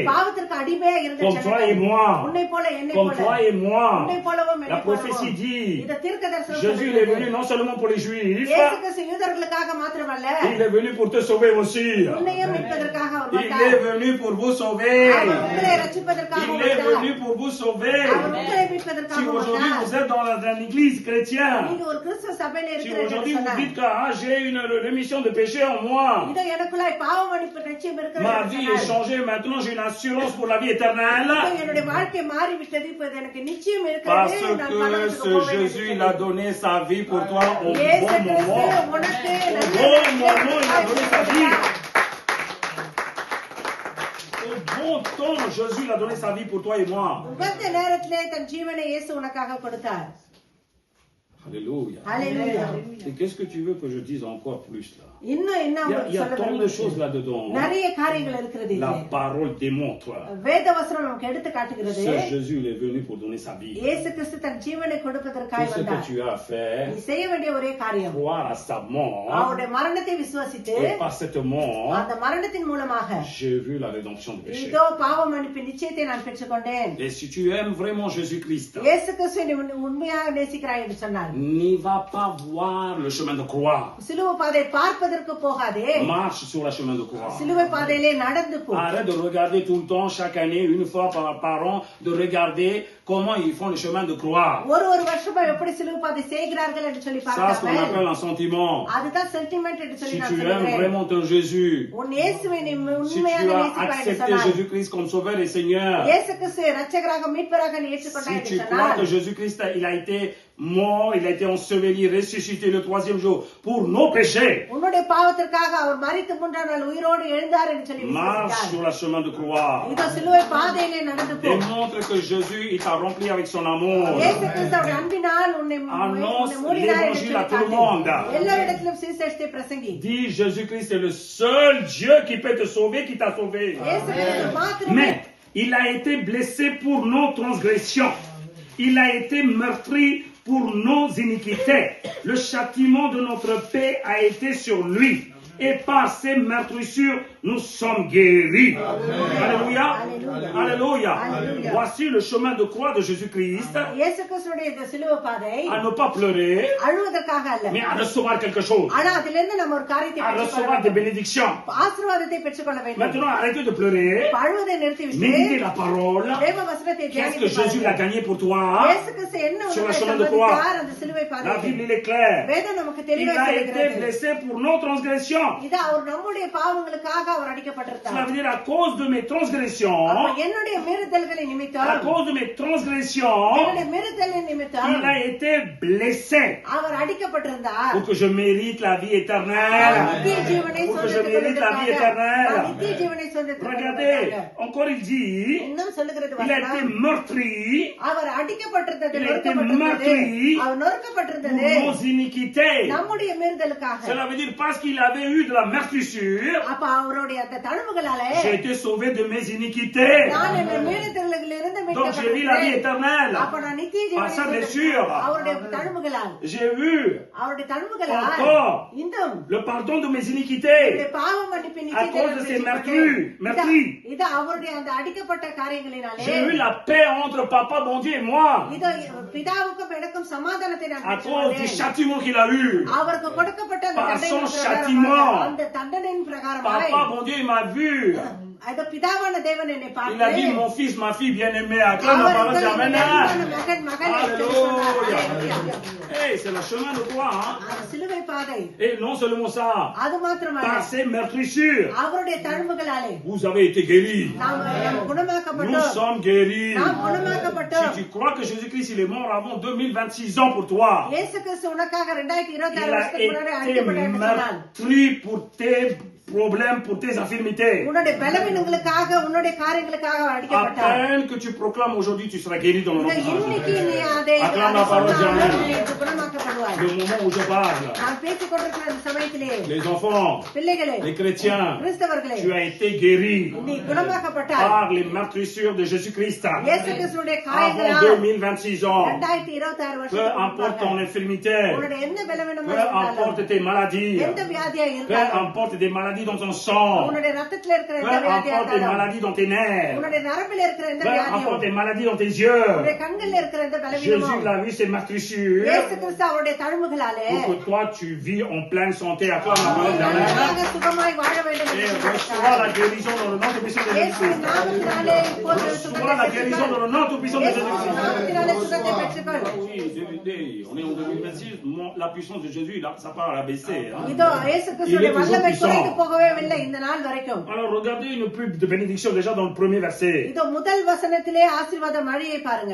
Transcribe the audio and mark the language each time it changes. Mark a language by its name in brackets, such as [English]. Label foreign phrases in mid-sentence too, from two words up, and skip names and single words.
[French] Comme toi et moi. Comme toi et moi. La prophétie dit, Jésus est venu non seulement pour les Juifs, il est venu pour te sauver aussi. Il est venu pour vous sauver. Il est venu pour vous sauver. [Tamil] அவர் உங்களை [French] Si [Tamil] மீட்பதற்காக [French] aujourd'hui [Tamil] வந்தார். [French] vous êtes dans l'église chrétienne, [Tamil] நீங்க ஒரு கிறிஸ்துவ சபையில [French] si [Tamil] இருக்கிறீர்கள் [French] aujourd'hui [Tamil] என்று [French] vous [Tamil] சொன்னார். [French] dites que j'ai une rémission de péché en moi, [Tamil] இதோ எனக்குள்ளாய் பாவ மன்னிப்பு நிச்சயம் இருக்கிறது [French] ma [Tamil] என்று [French] vie est [Tamil] சொன்னார். [French] changée, maintenant j'ai une assurance pour la vie éternelle, [Tamil] இதோ என்னுடைய வாழ்க்கை மாறிவிட்டது, இப்ப எனக்கு நிச்சயம் [French] parce [Tamil] இருக்கிறது, நான் [French] que [Tamil] பரலோகத்துக்கு [French] ce [Tamil] போவேன் என்று [French] Jésus, il [Tamil] சொல்லி. [French] a donné sa vie pour toi au [Tamil] இயேசு [French] bon [Tamil] கிறிஸ்து [French] moment. [Tamil] உனக்கு [French] Au [Tamil] நல்ல [French] bon moment, il a donné sa vie. Au bon temps, Jésus il a donné sa vie pour toi et moi. [Tamil] உகந்த நேரத்திலே தன் ஜீவனை இயேசு உனக்காக கொடுத்தார். [French] Alléluia. [Tamil] ஹalleluya. [French] Et qu'est-ce que tu veux que je dise encore plus là? [Tamil] இன்னும் என்ன [French] Il y a tant de choses là-dedans. [Tamil] நிறைய காரியங்கள் இருக்கிறது [French] La [Tamil] இதிலே. [French] parole démontre. [Tamil] வேதவசனம் நமக்கு எடுத்து காட்டுகிறது. [French] Ce Jésus il est venu pour donner sa vie. [Tamil] இயேசு கிறிஸ்து தன் ஜீவனை கொடுப்பதற்காக [French] Tout ce que [Tamil] வந்தார். [French] tu as à faire, [Tamil] நீ செய்ய வேண்டிய ஒரே காரியம் [French] croire à sa mort, [Tamil] அவருடைய மரணத்தை விசுவாசித்து [French] et par cette mort, [Tamil] அந்த மரணத்தின் மூலமாக [French] j'ai vu la rédemption du péché. [Tamil] இதோ பாவ மன்னிப்பின் நிச்சயத்தை நான் பெற்றுக்கொண்டேன். [French] Et si tu aimes vraiment Jésus-Christ, [Tamil] இயேசு கிறிஸ்துவை நீ உண்மையாக நேசிக்கிறாய் என்று சொன்னார். [French] n'y va pas voir le chemin de croix. [Tamil] சிலுவை பாதை பார்ப்பதற்கு போகாதே, [French] Marche sur le chemin de croix. [Tamil] சிலுவை பாதையிலே நடந்து போ. [French] Arrête de regarder tout le temps, chaque année, une fois par an, de regarder comment ils font le chemin de croix. [Tamil] ஒரு வருஷமா எப்படி சிலுவை பாதை செய்கிறார்கள் என்று சொல்லி [French] Ça, c'est ce qu'on [Tamil] பார்க்காமல் [French] appelle un sentiment. [Tamil] அதுதான் சென்டிமெண்ட் என்று சொல்லி [French] Si [Tamil] நான் [French] tu aimes [Tamil] சொல்கிறேன். [French] vraiment ton Jésus, [Tamil] உன் இயேசுவை நீ [French] si [Tamil] உண்மையாக [French] tu as [Tamil] நேசிப்பாய் என்று [French] accepté [Tamil] சொன்னார். [French] Jésus-Christ comme sauveur et Seigneur, [Tamil] இயேசு கிறிஸ்து இரட்சகராக மீட்பராக நீ ஏற்றுக்கொண்டாய் [French] si [Tamil] என்று [French] tu crois [Tamil] சொன்னார். [French] que Jésus-Christ, il a été mort, il a été enseveli, ressuscité le troisième jour pour nos péchés, [Tamil] உன்னுடைய பாவத்திற்காக அவர் மரித்து மூன்றாம் நாள் உயிரோடு எழுந்தார் என்று சொல்லி [French] marche [Tamil] விசுவாசித்தார். [French] sur le chemin de croix. [Tamil] இதோ சிலுவை பாதையிலே நடந்து போ. [French] Démontre que Jésus, il t'a rempli avec son amour. [Tamil] இயேசு கிறிஸ்துவுடைய அன்பினால் உன்னை [French] Annonce [Tamil] மூடினார் என்று [French] l'évangile à [Tamil] சொல்லி [French] tout le [Tamil] காட்டு. [French] monde. [Tamil] எல்லாரிடத்திலும் சுவிசேஷத்தை பிரசங்கி. [French] Dis, Jésus-Christ est le seul Dieu qui peut te sauver, qui t'a sauvé. [Tamil] இயேசு கிறிஸ்து மாத்திரமே [French] Mais il a été blessé pour nos transgressions. Il a été meurtri pour nos iniquités. Le châtiment de notre paix a été sur lui. Et par ses meurtrissures, nous sommes guéris. Alléluia. Alléluia. Alléluia. Voici le chemin de croix de Jésus-Christ. [Tamil] இயேசு கிறிஸ்துவுடைய இந்த சிலுவை பாதை [French] À ne pas pleurer, [Tamil] அழுவதற்காக அல்ல, [French] mais à recevoir quelque chose. [Tamil] ஆனா அதிலிருந்து நம்ம ஒரு காரியத்தை [French] À [Tamil] பெற்றுக்கொள்ள [French] recevoir des [Tamil] வேண்டும். [French] bénédictions. [Tamil] ஆசீர்வாதத்தை பெற்றுக்கொள்ள வேண்டும். [French] Maintenant, arrêtez de pleurer. [Tamil] இப்ப அழுவதை நிறுத்திவிட்டு [French] Méditez la parole. [Tamil] தேவ வசனத்தை [French] Qu'est-ce que [Tamil] தியானித்து [French] Jésus a [Tamil] பாருங்கள். [French] gagné pour toi? [Tamil] இயேசு கிறிஸ்து என்ன [French] Sur le [Tamil] உனக்கு [French] chemin de croix. [Tamil] சம்பாதித்தார் அந்த சிலுவை [French] La [Tamil] பாதையில். [French] Bible, il est clair. [Tamil] வேதம் நமக்கு [French] Il [Tamil] தெளிவாக [French] a été [Tamil] சொல்கிறது. [French] blessé pour nos transgressions. [Tamil] இது அவர் நம்முடைய பாவங்களுக்காக அவர் [French] Cela [Tamil] அடிக்கப்பட்டிருந்தார். [French] veut dire à cause de mes transgressions, [Tamil] அப்ப என்னுடைய மீறுதல்களை [French] à [Tamil] நிமித்தம், [French] cause de mes transgressions, [Tamil] என்னுடைய மீறுதலின் நிமித்தம் [French] il a été blessé [Tamil] அவர் அடிக்கப்பட்டிருந்தார். [French] pour que je mérite la vie éternelle. [Tamil] நித்திய ஜீவனை [French] Pour que je mérite la vie [Tamil] சொந்தத்திற்காக, [French] éternelle. [Tamil] நித்திய ஜீவனை [French] Regardez, [Tamil] சொந்தத்திற்காக. [French] encore il dit, [Tamil] இன்னும் சொல்லுகிறது [French] il a été [Tamil] வசனம், [French] meurtri [Tamil] அவர் அடிக்கப்பட்டிருந்தது, [French] Il a été [Tamil] நொறுக்கப்பட்டிருந்தது. [French] meurtri [Tamil] அவர் [French] pour [Tamil] நொறுக்கப்பட்டிருந்தது [French] nos iniquités. [Tamil] நம்முடைய மீறுதலுக்காக. [French] Cela veut dire parce qu'il avait eu de la meurtrissure, [Tamil] அப்ப அவருடைய அந்த தழும்புகளாலே [French] j'ai été sauvé de mes iniquités. [Tamil] நான் என் மீறுதலிலிருந்து [French] Donc j'ai vu la vie [Tamil] மீட்கப்பட்டிருக்கிறேன். [French] éternelle. [Tamil] அப்ப நான் நித்திய [French] Par sa [Tamil] ஜீவனை [French] blessure, [Tamil] அவருடைய தழும்புகளால், [French] j'ai vu [Tamil] அவருடைய தழும்புகளால் [French] encore [Tamil] இன்னும் [French] le pardon de mes iniquités. [Tamil] அவருடைய பாவ மன்னிப்பின் [French] À [Tamil] நிச்சயத்தை [French] cause de [Tamil] நான் [French] ces [Tamil] பெற்றுக்கொண்டேன். [French] meurtris. [Tamil] இது அவருடைய அந்த அடிக்கப்பட்ட காரியங்களினாலே [French] J'ai eu la paix entre papa, bon Dieu et moi. [Tamil] இதோ பிதாவுக்கும் எனக்கும் சமாதானத்தை நான் [French] À cause du [Tamil] பெற்றுக்கொண்டேன். [French] châtiment qu'il a eu. [Tamil] அவருக்கு கொடுக்கப்பட்ட அந்த [French] Par son [Tamil] தண்டனையின் [French] châtiment. [Tamil] பிரகாரமாக, அந்த தண்டனையின் பிரகாரமாய் [French] Papa, bon Dieu, il m'a vu. [Tamil] அது பிதாவான தேவன் என்னை [French] Il a dit, [Tamil] பார்த்து [French] mon fils, ma fille bien-aimée, acclame la [Tamil] அவர் [French] parole de [Tamil] உங்கள் [French] Amen. [Tamil] மகன் மகன் என்று சொன்னார். [French] Alléluia. Hey, c'est le chemin de croix. Hein? [Tamil] அந்த சிலுவை பாதை [French] Et non seulement ça, [Tamil] அது மாத்திரமல்ல, [French] par ses meurtrissures, [Tamil] அவருடைய தழும்புகளாலே [French] vous avez été guéris. [Tamil] நாம் [French] Nous [Tamil] குணமாக்கப்பட்டோம். [French] sommes guéris. [Tamil] நாம் குணமாக்கப்பட்டோம். [French] Si tu crois que Jésus-Christ il est mort avant 2026 ans pour toi, [Tamil] இயேசு கிறிஸ்து உனக்காக 2026 [French] il a [Tamil] வருஷத்துக்கு முன்னாடி [French] été [Tamil] அடிக்கப்பட்டார் என்று சொன்னார். [French] meurtri pour tes problèmes, pour tes infirmités. [Tamil] உன்னுடைய பலவீனங்களுக்காக, உன்னுடைய காரியங்களுக்காக [French] À [Tamil] அடிக்கப்பட்டார். [French] peine que tu proclames aujourd'hui, tu seras guéri dans le nom de Jésus. [Tamil] இன்னைக்கு நீ அதை [French] Acclame la parole de [Tamil] சொன்னாலும் [French] Amen. [Tamil] நீ குணமாக்கப்படுவாய். [French] Le moment où je parle, [Tamil] நான் பேசிக் கொண்டிருக்கிற அந்த சமயத்திலே [French] les enfants, [Tamil] பிள்ளைகளே, [French] les chrétiens, [Tamil] கிறிஸ்தவர்களே, [French] tu as été guéri [Tamil] நீ குணமாக்கப்பட்டாய். [French] par les meurtrissures de Jésus-Christ. [Tamil] இயேசு கிறிஸ்துவுடைய [French] Avant [Tamil] காயங்களால் [French] 2026 ans, [Tamil] 2026 [French] peu [Tamil] வருஷத்துக்கு [French] importe ton [Tamil] முன்பாக [French] infirmité, [Tamil] உன்னுடைய எந்த பலவீனமா [French] peu [Tamil] இருந்தாலும், [French] importe tes maladies, [Tamil] எந்த வியாதியா [French] peu [Tamil] இருந்தாலும், [French] importe des maladies dans ton sang, [Tamil] உன்னுடைய ரத்தத்துல இருக்கிற [French] peu [Tamil] எந்த வியாதியா [French] importe des [Tamil] இருந்தாலும், [French] maladies dans tes nerfs, [Tamil] உன்னுடைய நரம்பில் இருக்கிற எந்த [French] peu [Tamil] வியாதியும், [French] importe des maladies dans tes yeux, [Tamil] உன்னுடைய கண்கள்ல இருக்கிற எந்த [French] Jésus [Tamil] பலவீனமும், [French] l'a vu, ses meurtrissures, [Tamil] இயேசு கிறிஸ்து அவருடைய தழும்புகளாலே [French] pour que toi tu vis en pleine santé à toi la parole de [Tamil] நன்றாக சுகமாய் வாழ வேண்டும் [French] et [Tamil] என்று [French] reçois la guérison dans le nom tout puissant de [Tamil] இயேசுவின் [French] Jésus-Christ. [Tamil] நாமத்தினாலே இப்போது [French] Reçois la guérison dans le nom tout puissant de [Tamil] இயேசுவின் [French] Jésus-Christ. [Tamil] நாமத்தினாலே சுகத்தை பெற்றுக்கொள். [French] Oui, on est en 2026, la puissance de Jésus, là, ça part à baisser. Hein. [Tamil] இதோ இயேசு கிறிஸ்துவின் வல்லமை குறைந்து போகவே இல்லை இந்த நாள் வரைக்கும். [French] Alors regardez une pub de bénédiction déjà dans le premier verset. [Tamil] இதோ முதல் வசனத்திலே ஆசீர்வாத மழையை பாருங்க.